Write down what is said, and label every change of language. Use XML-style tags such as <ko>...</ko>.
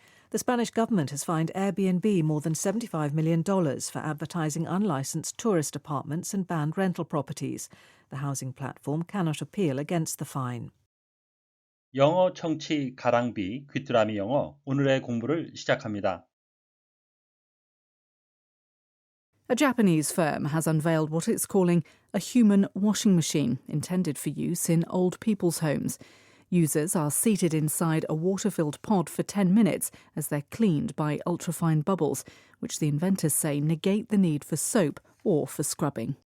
<en>The Spanish government has fined Airbnb more than $75 million for advertising unlicensed tourist apartments and banned rental properties. The housing platform cannot appeal against the fine.</en> <ko>영어 청취 가랑비 귀뚜라미 영어 오늘의 공부를 시작합니다.</ko> <en>A Japanese firm has unveiled what it's calling a human washing machine intended for use in old people's homes. Users are seated inside a water-filled pod for 10 minutes as they're cleaned by ultrafine bubbles, which the inventors say negate the need for soap or for scrubbing.</en>